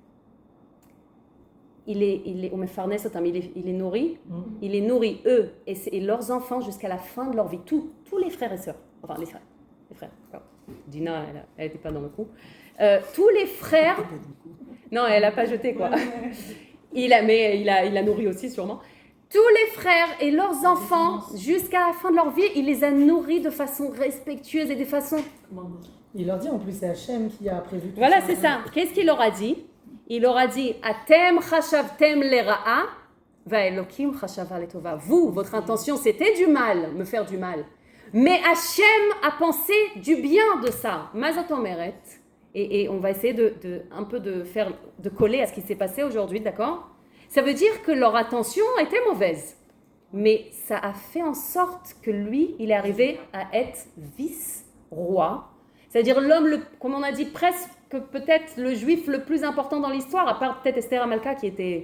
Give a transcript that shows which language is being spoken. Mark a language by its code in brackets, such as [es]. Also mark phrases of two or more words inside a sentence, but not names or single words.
[fr] Il les nourrit, il les nourrit eux et leurs enfants jusqu'à la fin de leur vie, tous les frères et sœurs, enfin les frères, Dina elle n'était pas dans le coup, tous les frères, non elle n'a pas jeté quoi, il a nourri aussi sûrement, tous les frères et leurs enfants jusqu'à la fin de leur vie, il les a nourris de façon respectueuse et de façon... Il leur dit en plus c'est Hachem qui a prévu tout voilà, ça. c'est ça, qu'est-ce qu'il leur a dit? Il leur a dit [he] אתם חשבתם לרעה ואלוקים חשבה לטובה. [fr] Vous, votre intention, c'était du mal, me faire du mal. Mais Hachem a pensé du bien de ça. [he] מה זאת אומרת. [fr] Et on va essayer de coller à ce qui s'est passé aujourd'hui, d'accord? Ça veut dire que leur intention était mauvaise. Mais ça a fait en sorte que lui, il est arrivé à être vice-roi. C'est-à-dire l'homme, comme on a dit, presque peut-être le juif le plus important dans l'histoire, à part peut-être Esther Amalka qui était...